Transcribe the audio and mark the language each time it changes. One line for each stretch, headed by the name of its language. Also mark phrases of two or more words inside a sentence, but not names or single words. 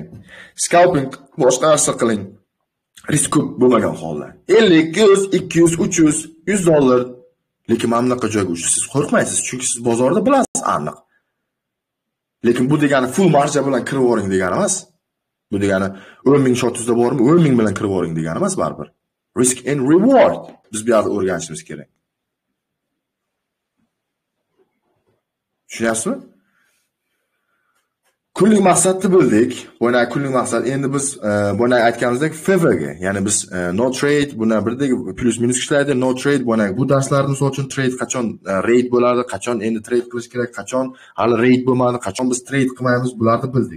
Uzbek: Scalping boshqa narsa qiling. Risk ko'p bo'lmagan holda. 50, 100, 200, 300, $100. Lekin mana bunaqa joyga siz qo'rqmaysiz, chunki siz bozorda bilasiz aniq. Lekin bu degani full marja bilan kirib o'ring degani emas. Bu degani 10,000 shotizda bormi, 10,000 bilan kirib o'ring degani emas baribir.
English: Risk and reward
Uzbek: biz bu yerda o'rganishimiz kerak. Tushunyapsizmi? Kunlik maqsadni bildik. Buni kunlik maqsad. Endi biz buni aytganimizdek FVga, ya'ni biz
English: no trade,
Uzbek: buni birdagi plus minus ishlaydi,
English: no trade,
Uzbek: bu darslarni misol uchun trade qachon raid bo'ladi, qachon endi trade qilish kerak, qachon hali raid bo'lmadi, qachon biz trade qilmaymiz, bularni bildik.